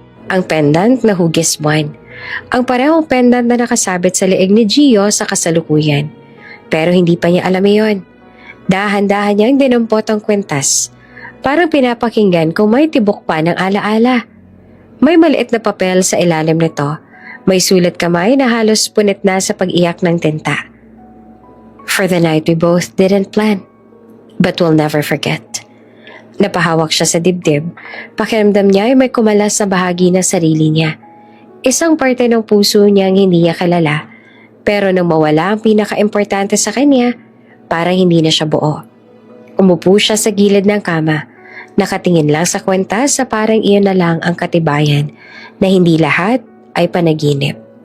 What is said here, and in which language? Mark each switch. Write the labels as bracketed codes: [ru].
[tl] Ang pendant na hugis buwan. Ang parehong pendant na nakasabit sa leeg ni Gio sa kasalukuyan. Pero hindi pa niya alam iyon. Dahan-dahan niyang dinampot ang kwentas. Parang pinapakinggan kung may tibok pa ng alaala. May maliit na papel sa ilalim nito. May sulat kamay na halos punit na sa pag-iyak ng tinta. [en] For the night we both didn't plan, but we'll never forget. [tl] Napahawak siya sa dibdib. Pakiramdam niya ay may kumalas sa bahagi ng sarili niya. Isang parte ng puso niyang hindi niya kilala. Pero nang mawala ang pinaka-importante sa kanya, parang hindi na siya buo. Umupo siya sa gilid ng kama. Nakatingin lang sa kwentas sa parang iyon na lang ang katibayan na hindi lahat ay panaginip.